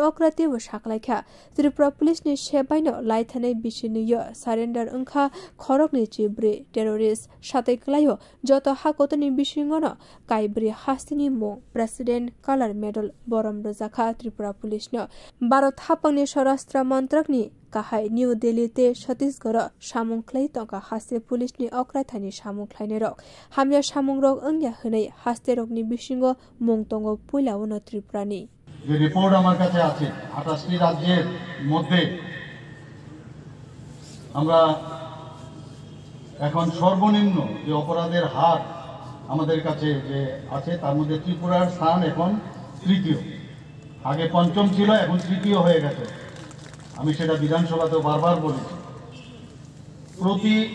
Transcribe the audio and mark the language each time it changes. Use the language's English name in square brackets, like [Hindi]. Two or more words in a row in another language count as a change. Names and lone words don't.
[Kok Borok] अक्राते व साखलाइखा त्रिपुरा पुलिसनि सेबाइनो लाइथानै बिसिनियो सारेन्डार अंखा खरकनि चिब्रे टेररिस्ट सातैक्लायो जत हाकोतनि बिसिङनो काइब्रे हास्तिनि मो प्रेसिडेन्ट कलर मेडल बरम रजाखा त्रिपुरा पुलिसनो भारत हापंनि स्वराष्ट्र मन्त्रकनि काहाय न्यू दिल्लीते छत्तीसगढ़ सामुंख्लै तंका हास्ते पुलिसनि अक्राइथानि सामुंख्लाइनेरक हामिया सामुंरक अंगिया हनै हास्ते रकनि बिसिङो मुं दङ पुइलावनो त्रिपुरानि [Bangla] যে রিপোর্ট আমার কাছে আছে 28টি রাজ্যের মধ্যে আমরা এখন সর্বনিম্ন যে অপরাধের হার আমাদের কাছে যে আছে তার মধ্যে ত্রিপুরার স্থান এখন তৃতীয় আগে পঞ্চম ছিল এখন তৃতীয় হয়ে গেছে আমি সেটা বিধানসভাতেও বারবার বলেছি প্রতি